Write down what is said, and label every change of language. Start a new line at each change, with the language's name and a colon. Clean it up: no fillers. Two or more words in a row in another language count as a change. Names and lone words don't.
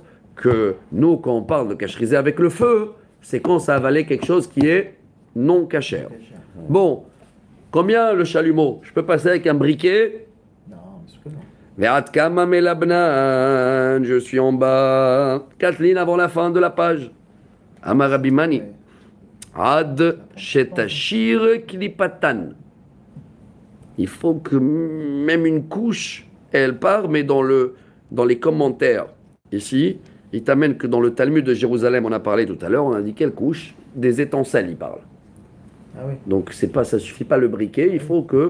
French: Que nous, quand on parle de cacheriser avec le feu, c'est quand ça avalait quelque chose qui est non cachère. Bon, combien le chalumeau? Je peux passer avec un briquet? Non, parce que non.
Hebrew: ועד כמה מלבנן,
French: je suis en bas. 4 lignes avant la fin de la page.
Hebrew: אמר רבי מני. עד שתסיר קליפתן.
French: Il faut que même une couche, elle part, mais dans les commentaires. Ici, il t'amène que dans le Talmud de Jérusalem, on a parlé tout à l'heure, on a dit quelle couche? Des étincelles, il parle. Ah oui. Donc ça suffit pas le briquet, il faut que